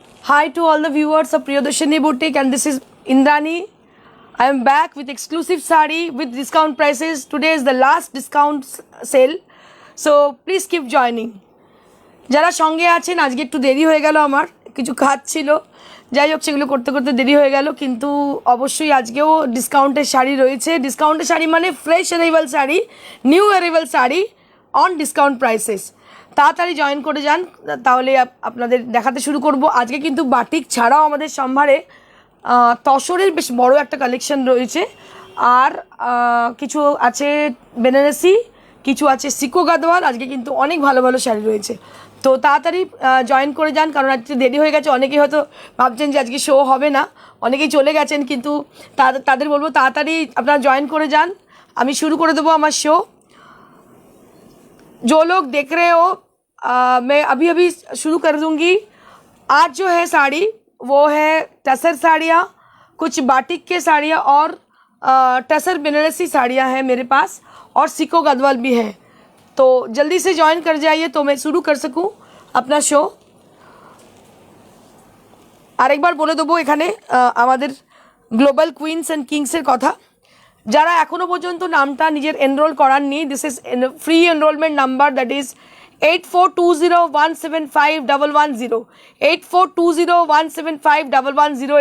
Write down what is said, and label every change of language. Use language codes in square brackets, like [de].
[en] Hi to all the viewers of Priyadarshini Boutique, and this is Indrani. I am back with exclusive sari with discount prices. Today is the last discount sale, so please keep joining. [bn] যারা সঙ্গে আছেন আজকে একটু দেরি হয়ে গেল, আমার কিছু কাজ ছিল, যাই হোক সেগুলো করতে করতে দেরি হয়ে গেল, কিন্তু অবশ্যই আজকেও ডিসকাউন্টের শাড়ি রয়েছে। ডিসকাউন্টের শাড়ি মানে fresh arrival sari, [en] New arrival sari on discount prices. [bn] তাড়াতাড়ি জয়েন করে যান, তাহলে আপনাদের দেখাতে শুরু করব। আজকে কিন্তু বাটিক ছাড়াও আমাদের সম্ভারে তসরের বেশ বড় একটা কালেকশন রয়েছে, আর কিছু আছে বেনারসি, কিছু আছে সিকো গাদওয়াল। আজকে কিন্তু অনেক ভালো ভালো শাড়ি রয়েছে, তো তাড়াতাড়ি জয়েন করে যান, কারণ আজকে দেরি হয়ে গেছে। অনেকেই হয়তো ভাবছেন যে আজকে শো হবে না, অনেকেই চলে গেছেন, কিন্তু তাদের বলবো তাড়াতাড়ি আপনারা জয়েন করে যান। আমি শুরু করে দেবো আমার শো। [hi] जो लोग देख रहे हो, मैं अभी अभी शुरू कर दूंगी। आज जो है साड़ी वो है टसर साड़ियाँ, कुछ बाटिक के साड़ियाँ और टसर बनारसी साड़ियाँ हैं मेरे पास, और सिको गदवाल भी है। तो जल्दी से ज्वाइन कर जाइए तो मैं शुरू कर सकूँ अपना शो। [bn] আরেকবার বলে দেবো এখানে আমাদের গ্লোবাল কুইন্স অ্যান্ড কিংসের কথা। যারা এখনও পর্যন্ত নামটা নিজের enrol করাননি, [en] this is free enrolment number, that is [bn] 8420175110 8420175110।